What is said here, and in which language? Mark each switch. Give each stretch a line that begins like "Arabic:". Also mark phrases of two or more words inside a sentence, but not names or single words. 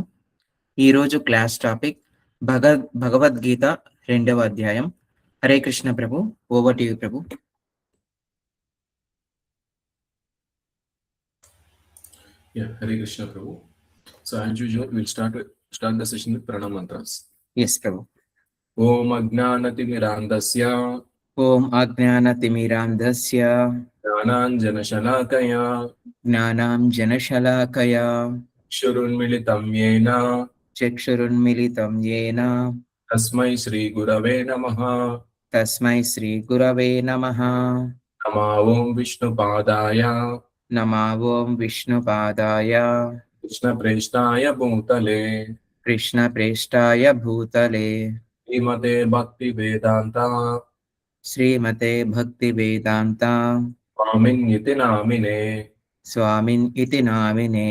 Telugu: ఈరోజు
English: class topic
Telugu: భగవద్గీత 2వ అధ్యాయం. హరే కృష్ణ ప్రభు,
English: over to you
Telugu: ప్రభు.
English: Yeah, Hare Krishna Prabhu. So as usual, we'll start the session with pranam mantras. Yes, Prabhu.
Sanskrit: Om Ajnanatimiraandasya Om Ajnanatimiraandasya Jnananjanashalakaya Jnananjanashalakaya Shurunmilitam Yena Chakshurunmilitam Yena Tasmai Shri Gurave Namaha తస్మై శ్రీ గురవే నమః. నమో ఓం విష్ణుపాదాయ నమో ఓం విష్ణుపాదాయ కృష్ణప్రేష్టాయ భూతలే కృష్ణప్రేష్టాయ భూతలే శ్రీమతే భక్తి వేదాంత శ్రీమతే భక్తి వేదాంత స్వామిన్యితి నామినే. స్వామిన్ ఇతి నామినే.